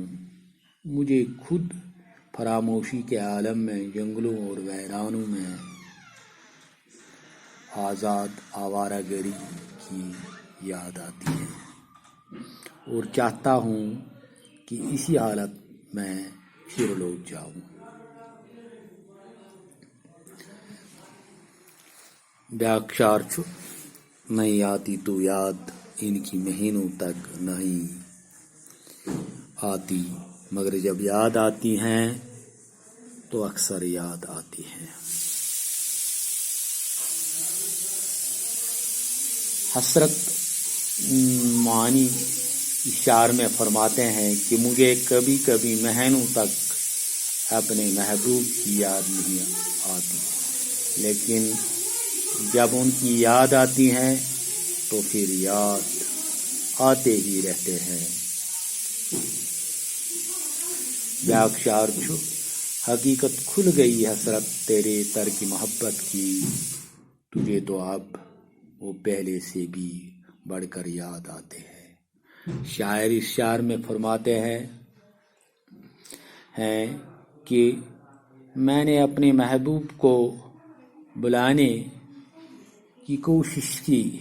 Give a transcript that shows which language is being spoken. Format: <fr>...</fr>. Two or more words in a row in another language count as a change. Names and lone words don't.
<ur>مجھے خود فراموشی کے عالم میں جنگلوں اور ویرانوں میں آزاد آوارہ گری کی یاد آتی ہے اور چاہتا ہوں کہ اسی حالت میں پھر لوٹ جاؤں۔</ur> <ks>بیاکھ شعر چھُ</ks> <ur>نہیں آتی تو یاد ان کی مہینوں تک نہیں آتی، مگر جب یاد آتی ہیں تو اکثر یاد آتی ہیں۔ حسرت معنی اس شعر میں فرماتے ہیں کہ مجھے کبھی کبھی مہینوں تک اپنے محبوب کی یاد نہیں آتی، لیکن جب ان کی یاد آتی ہیں تو پھر یاد آتے ہی رہتے ہیں۔</ur> <ks>بیاکھ شعر چھُ</ks> <ur>حقیقت کھل گئی حسرت تیرے ترک محبت کی، تجھے تو اب وہ پہلے سے بھی بڑھ کر یاد آتے ہیں۔ شاعر اس شعر میں فرماتے ہیں کہ میں نے اپنے محبوب کو بلانے کی کوشش کی</ur>